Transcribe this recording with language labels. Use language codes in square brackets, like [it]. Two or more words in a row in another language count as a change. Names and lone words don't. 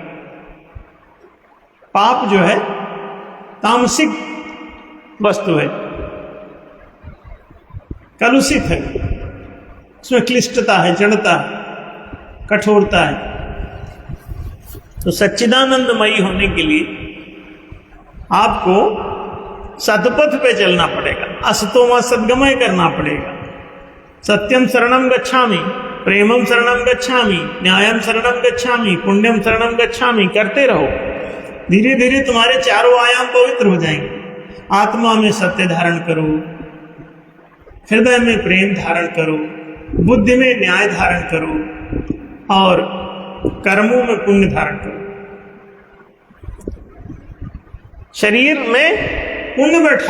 [hi] पाप जो है तामसिक वस्तु है, कलुषित है, उसमें क्लिष्टता है, जड़ता है, कठोरता है। तो सच्चिदानंदमयी होने के लिए आपको सतपथ पे चलना पड़ेगा, [sa] असतोमा सद्गमय [hi] करना पड़ेगा। [pi] सत्यम शरणम गच्छामि, प्रेमम शरणम गच्छामि, न्यायम शरणम गच्छामि, पुण्यम शरणम गच्छामि [hi] करते रहो। धीरे धीरे तुम्हारे चारों आयाम पवित्र हो जाएंगे। आत्मा में सत्य धारण करो, हृदय में प्रेम धारण करो, बुद्धि में न्याय धारण करो और कर्मों में पुण्य धारण करो। शरीर में पुण्य बैठाओ।